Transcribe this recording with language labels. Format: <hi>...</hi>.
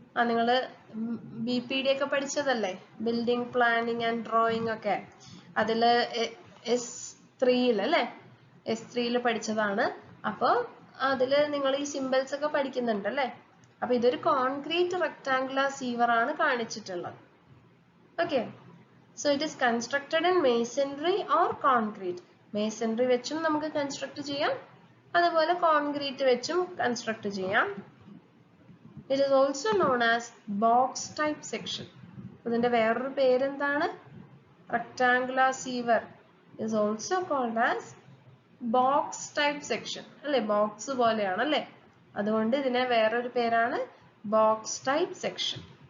<ml>നിങ്ങള് BPD ഒക്കെ പഠിച്ചതല്ലേ, building planning and drawing ഒക്കെ. അതില് S3 അല്ലെ, S3 പഠിച്ചതാണ്. അപ്പൊ അതില് നിങ്ങൾ ഈ സിമ്പിൾസ് ഒക്കെ പഠിക്കുന്നുണ്ട് അല്ലെ. അപ്പൊ ഇതൊരു കോൺക്രീറ്റ് റെക്ടാങ്കുലർ സീവർ ആണ് കാണിച്ചിട്ടുള്ളത്.</ml> <en>Okay, so it is constructed in masonry or concrete.</en> <ml>masonry വെച്ചും നമുക്ക് കൺസ്ട്രക്ട് ചെയ്യാം, അതുപോലെ കോൺക്രീറ്റ് വെച്ചും കൺസ്ട്രക്ട് ചെയ്യാം.</ml> <en>It is also known as box type section.</en> <ml>ഇതിന്റെ വേറൊരു പേരെന്താണ്?</ml> <en>rectangular sewer is also called as box type section</en> <ml>അല്ലേ, ബോക്സ് പോലെയാണ് അല്ലേ, അതുകൊണ്ട് ഇതിനെ വേറൊരു പേരാണ് ബോക്സ് ടൈപ്പ് സെക്ഷൻ.</ml>